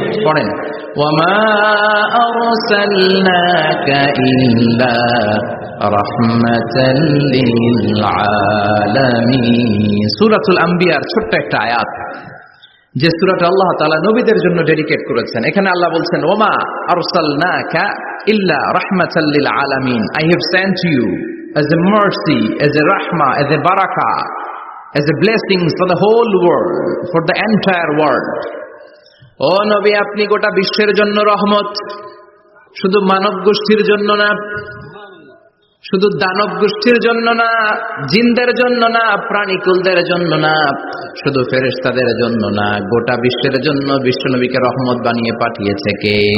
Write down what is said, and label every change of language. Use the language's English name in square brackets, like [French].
[Bangla] পড়েন, [Arabic] ওয়ামা আরসালনাকা ইল্লা রাহমাতাল লিল আলামিন। [Bangla] সূরাতুল আম্বিয়ার ছোট্ট একটা আয়াত, যে সূরাটা আল্লাহ তাআলা নবীদের জন্য ডেডিকেট করেছেন। এখানে আল্লাহ বলছেন, [Arabic] ওমা আরসালনাকা ইল্লা রাহমাতাল লিল আলামিন, [English] I have sent you as a mercy, as a rahmah, as a barakah, as a blessing for the whole world, for the entire world. [Bangla] ও নবী, আপনি গোটা বিশ্বের জন্য রহমত, শুধু মানব গোষ্ঠীর জন্য না, শুধু দানব গোষ্ঠীর জন্য না, জিনদের জন্য না, প্রাণীকুলদের জন্য না, শুধু ফেরেশতাদের জন্য না, গোটা বিশ্বের জন্য বিশ্বনবীকে রহমত বানিয়ে পাঠিয়েছে কে?